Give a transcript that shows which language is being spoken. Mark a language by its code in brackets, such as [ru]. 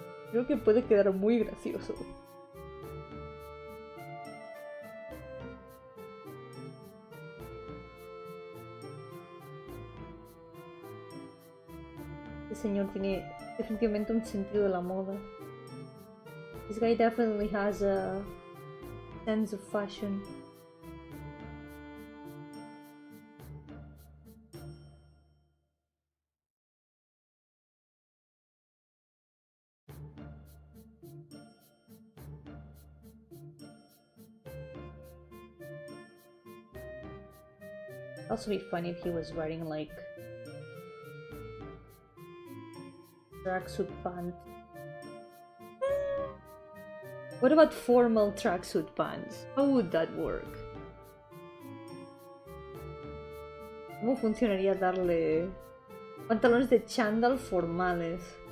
[es] Creo que puede quedar muy gracioso. Este señor tiene definitivamente un sentido de la moda. [en] This guy definitely has a sense of fashion. It'd also be funny if he was wearing like tracksuit pants. What about formal tracksuit pants? How would that work? [es] ¿Cómo funcionaría darle pantalones de chándal formales?